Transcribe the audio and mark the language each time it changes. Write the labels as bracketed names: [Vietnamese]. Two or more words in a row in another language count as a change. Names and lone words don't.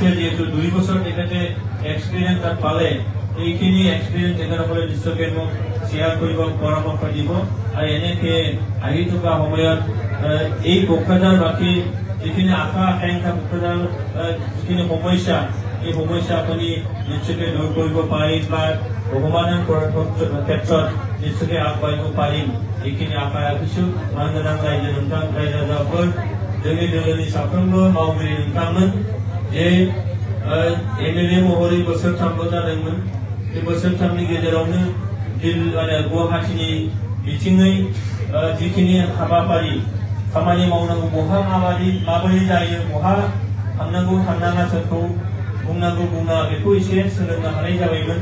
[Assamese] যিহেতু 2 বছৰ তেখেতে এক্সপিৰিয়েঞ্চ তাত পালে, এইখিনি এক্সপিৰিয়েঞ্চ তেখেতসকলে নিশ্চয়কৈ মোক শ্বেয়াৰ কৰিব, পৰামৰ্শ দিব, আৰু এনেকে আহি থকা সময়ত এই কোকৰাঝাৰবাসী যিখিনি আশা আকাংক্ষা কোকৰাঝাৰ যিখিনি সমস্যা, এই সমস্যা আপুনি নিশ্চয়কৈ দূৰ কৰিব পাৰিম বা ভগৱানৰ ক্ষেত্ৰত নিশ্চয়কৈ আগবাঢ়িব পাৰিম, এইখিনি আশা ৰাখিছো। [Bodo] मानगोनां रायजो नोंथां रायजो राजाफोर, जोंनि दोलोनि साफ्रोमबो मावगिरि नोंथांमोन जे MLA महरै बोसोरथामबो जादोंमोन, बे बोसोरथामनि गेजेरावनो गुवाहाटीनि बिथिङै जिखिनि हाबाफारि खामानि मावनांगौ, बहा माबोरै जायो, बहा थांनांगौ थांनाङा, सोरखौ बुंनांगौ बुङा, बेखौ एसे सोलोंनो हानाय जाबायमोन।